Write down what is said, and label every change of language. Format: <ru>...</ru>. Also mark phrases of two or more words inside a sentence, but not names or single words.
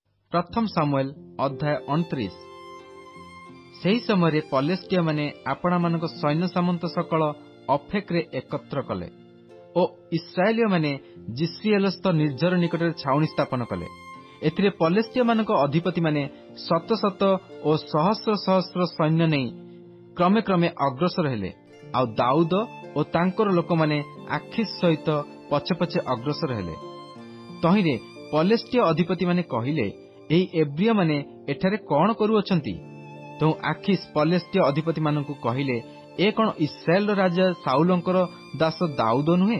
<or>ପ୍ରଥମ ଶାମୁୟେଲ ଅଧ୍ୟାୟ 29। ସେହି ସମୟ ପଲେଷ୍ଟୀୟ ମାନେ ଆପଣା ମାନଙ୍କ ସୈନ୍ୟ ସାମନ୍ତ ସକଳ ଅଫେକରେ ଏକତ୍ର କଲେ ଓ ଇସ୍ରାଏଲୀୟ ମାନେ ଯିଷ୍ରିୟେଲସ୍ଥ ନିର୍ଝର ନିକଟ ଛାଉଣି ସ୍ଥାପନ କଲେ। ଏଥିରେ ପଲେଷ୍ଟୀୟ ମାନଙ୍କ ଅଧିପତି ମାନେ ଶତ ଶତ ଓ ସହସ୍ର ସହସ୍ର ସୈନ୍ୟ ନେଇ କ୍ରମେ କ୍ରମେ ଅଗ୍ରସର ହେଲେ। ଆଉ ଦାଉଦ ଓ ତାଙ୍କର ଲୋକ ମାନେ ଆଖୀଶ ସହିତ ପଛେ ପଛେ ଅଗ୍ରସର ହେଲେ। ତହିଁରେ ପଲେଷ୍ଟୀୟ ଅଧିପତି ମାନେ କହିଲେ, ଏହି ଏବ୍ରୀୟ ମାନେ ଏଠାରେ କଣ କରୁଅଛନ୍ତି? ତହୁଁ ଆଖୀଶ ପଲେଷ୍ଟୀୟ ଅଧିପତି ମାନଙ୍କୁ କହିଲେ, ଏ କଣ ଇସ୍ରାଏଲ ରାଜା ଶାଉଲଙ୍କର ଦାସ ଦାଉଦ ନୁହେଁ?</or>